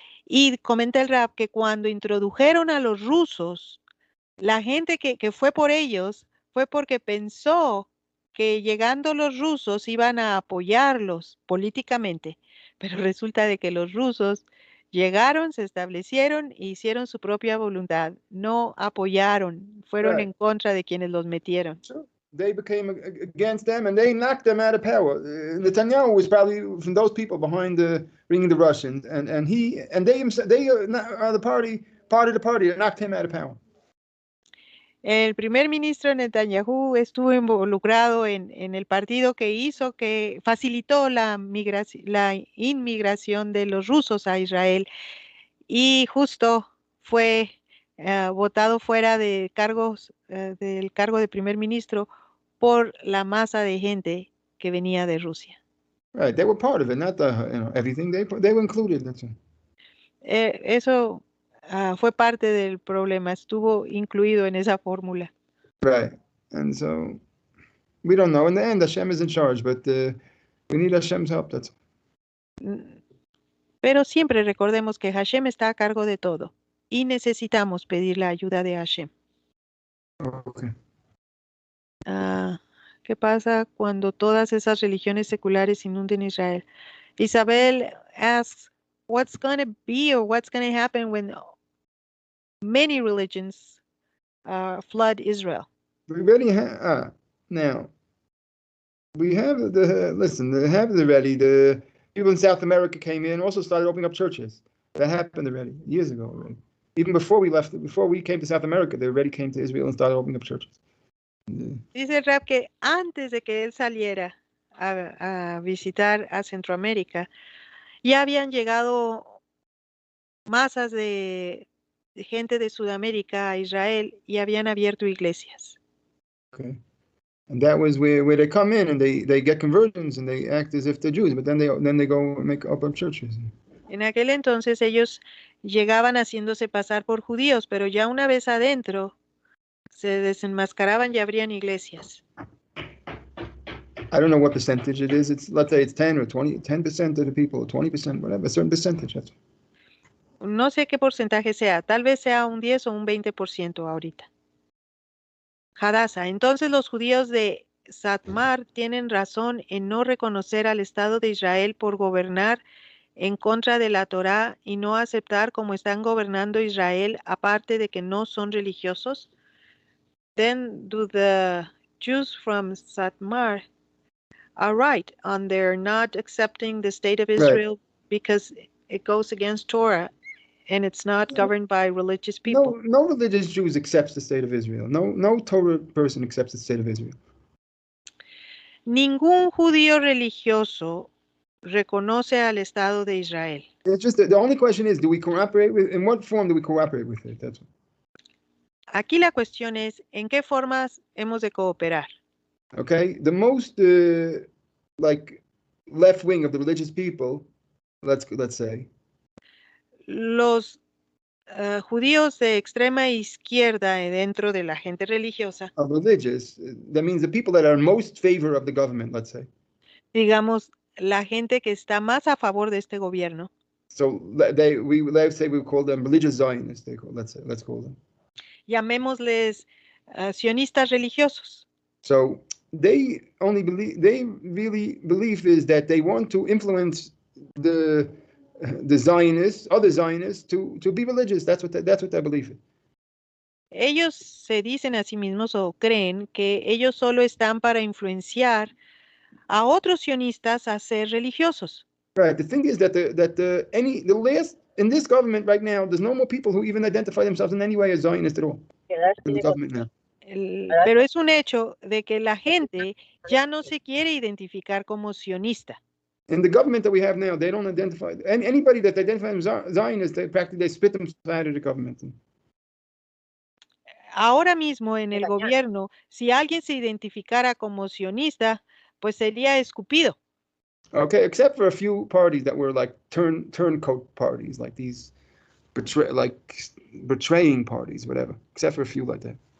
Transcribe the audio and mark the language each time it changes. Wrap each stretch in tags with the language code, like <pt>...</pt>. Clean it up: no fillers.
<es>Y comenta el Rab que cuando introdujeron a los rusos, la gente que fue por ellos fue porque pensó que llegando los rusos iban a apoyarlos políticamente, pero resulta de que los rusos llegaron, se establecieron e hicieron su propia voluntad, no apoyaron, fueron en contra de quienes los metieron.</es> <en>Sure. They became against them and they knocked them out of power. Netanyahu was probably from those people behind bringing the Russians, and they are the part of the party that knocked him out of power.</en> <es>El primer ministro Netanyahu estuvo involucrado en el partido que facilitó la inmigración de los rusos a Israel y justo fue votado fuera de del cargo de primer ministro por la masa de gente que venía de Rusia.</es> <en>Right, they were part of it, not everything. They were included. That's all.</en> <es>Eso fue parte del problema, estuvo incluido en esa fórmula.</es> <en>Right, and so we don't know. In the end, Hashem is in charge, but we need Hashem's help. That's all.</en> <es>Pero siempre recordemos que Hashem está a cargo de todo y necesitamos pedir la ayuda de Hashem.</es> <en>Okay.</en> <es>¿Qué pasa cuando todas esas religiones seculares inunden Israel?</es> <en>Isabel asks, what's going to be or what's going to happen when many religions flood Israel? We already have now. We have the people in South America came in, also started opening up churches. That happened already, years ago already. Even before we came to South America, they already came to Israel and started opening up churches.</en> <es>Dice Rab que antes de que él saliera a visitar a Centroamérica, ya habían llegado masas de gente de Sudamérica a Israel y habían abierto iglesias.</es> <en>Okay. And that was where they come in and they get conversions and they act as if they're Jews, but then they go and make up churches.</en> <es>En aquel entonces ellos llegaban haciéndose pasar por judíos, pero ya una vez adentro se desenmascaraban y abrían iglesias.</es> <en>I don't know what percentage it is. Let's say it's 10 or 20, 10% of the people, or 20%, whatever, a certain percentage.</en> <es>No sé qué porcentaje sea, tal vez sea un 10 o un 20% ahorita. Hadassah, entonces los judíos de Satmar tienen razón en no reconocer al Estado de Israel por gobernar en contra de la Torá y no aceptar como están gobernando Israel, aparte de que no son religiosos.</es> <en>Then do the Jews from Satmar are right on their not accepting the state of Israel because it goes against Torah and it's not governed by religious people. No religious Jews accepts the state of Israel. No Torah person accepts the state of Israel.</en> <es>Ningún judío religioso reconoce al Estado de Israel.</es> <en>It's just the only question is, do we cooperate with? In what form do we cooperate with it? That's all.</en> <es>Aquí la cuestión es, ¿en qué formas hemos de cooperar?</es> <en>Okay, the most like left wing of the religious people, let's say.</en> <es>Los judíos de extrema izquierda dentro de la gente religiosa.</es> <en>Religious, that means the people that are in most favor of the government, let's say.</en> <es>Digamos, la gente que está más a favor de este gobierno.</es> <en>So let's say we call them religious Zionists. Let's call them.</en> <es>Llamémosles sionistas religiosos.</es> <en>So they really believe is that they want to influence the Zionists, other Zionists, to be religious. That's what they believe.</en> <es>Ellos se dicen a sí mismos o creen que ellos solo están para influenciar a otros sionistas a ser religiosos.</es> <en>Right. The thing is that the last in this government right now, there's no more people who even identify themselves in any way as Zionist at all. In the government now.</en> <es>Pero es un hecho de que la gente ya no se quiere identificar como sionista.</es> <en>In the government that we have now, they don't identify anybody that identifies as Zionist. They spit them out of the government.</en> <es>Ahora mismo en el gobierno, si alguien se identificara como sionista, pues sería escupido.</es> <en>Okay, except for a few parties that were like turncoat parties, like these betraying parties, whatever. Except for a few like that.</en>